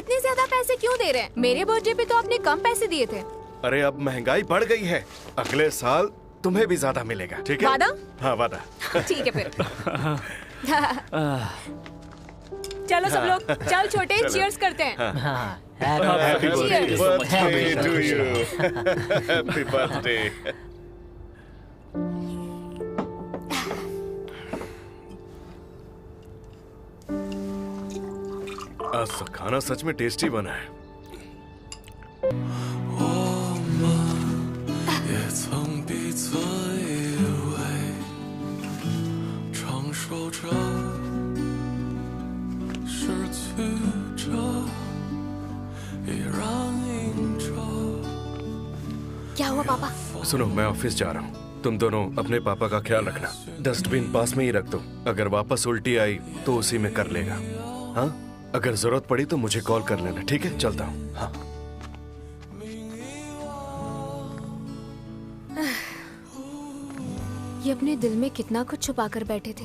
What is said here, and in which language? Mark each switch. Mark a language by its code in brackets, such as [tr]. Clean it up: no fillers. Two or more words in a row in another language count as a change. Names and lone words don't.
[hi] इतने ज्यादा पैसे क्यों दे रहे हैं? मेरे बर्थडे पे तो आपने कम पैसे दिए थे। अरे अब महंगाई बढ़ गई है, अगले साल तुम्हें भी ज्यादा मिलेगा, ठीक है? वादा? हाँ वादा। ठीक है फिर। चलो सब लोग, चल छोटे, चीयर्स करते हैं। हाँ, [en] हैप्पी Cheers. birthday to you. happy birthday. [hi] आज तो खाना सच में टेस्टी बना है। [zh] 也曾彼此依偎，承受着，失去着，依然映着。 [hi] क्या हुआ पापा? सुनो, मैं ऑफिस जा रहा हूँ, तुम दोनों अपने पापा का ख्याल रखना। डस्टबिन पास में ही रख दो, अगर वापस उल्टी आई तो उसी में कर लेगा। हाँ, अगर जरूरत पड़ी तो मुझे कॉल कर लेना, ठीक है? चलता हूँ। हाँ। ये अपने दिल में कितना कुछ छुपा कर बैठे थे।